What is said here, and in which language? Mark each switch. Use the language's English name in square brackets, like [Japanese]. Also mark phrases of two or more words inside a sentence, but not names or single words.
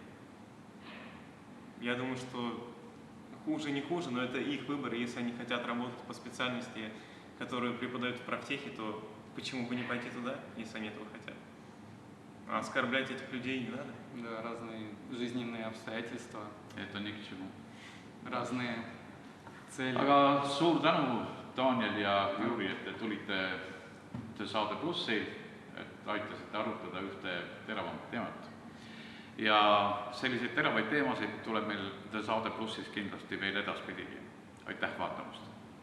[Russian] Я думаю, что хуже не хуже, но это их выбор, и если они хотят работать по специальности, которую преподают в правтехе, то почему бы не пойти туда, если они этого хотят? А оскорблять этих людей не надо. Да, разные жизненные обстоятельства, Это ни к чему. разные цели. [Estonian] Aga suur tänu, Daniel ja Jüri, et te tulite Saade Plussi, et aitasite arutada ühte teravamat teemat. Ja selliseid teravaid teemasid tuleb meil Saade Plussis kindlasti veel edaspidigi. Aitäh vaatamast!